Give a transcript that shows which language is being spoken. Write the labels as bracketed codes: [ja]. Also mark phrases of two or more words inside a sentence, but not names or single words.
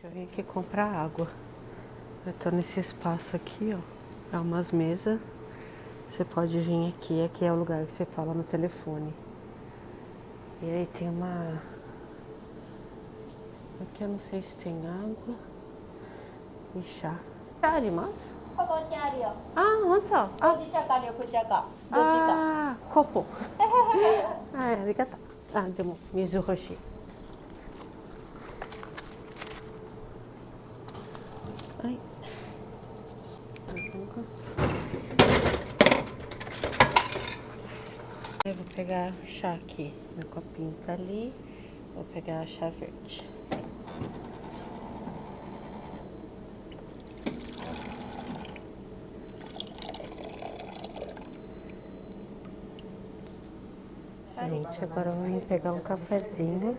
[pt] Eu vim aqui comprar água. Eu tô nesse espaço aqui, ó. É umas mesas. Você pode vir aqui. Aqui é o lugar que você fala no telefone. E aí tem uma... Aqui eu não sei se tem água e chá. [ja] Arimasu? ここにあるよ。あ、ほんと。ほうじ茶か緑茶か。どっちか。あー、コポ。はい、ありがとう。あ、でも水欲しい。 [pt] はい。Eu vou pegar o chá aqui. Meu copinho tá ali. Vou pegar chá verde. Gente, agora eu vim pegar um cafezinho.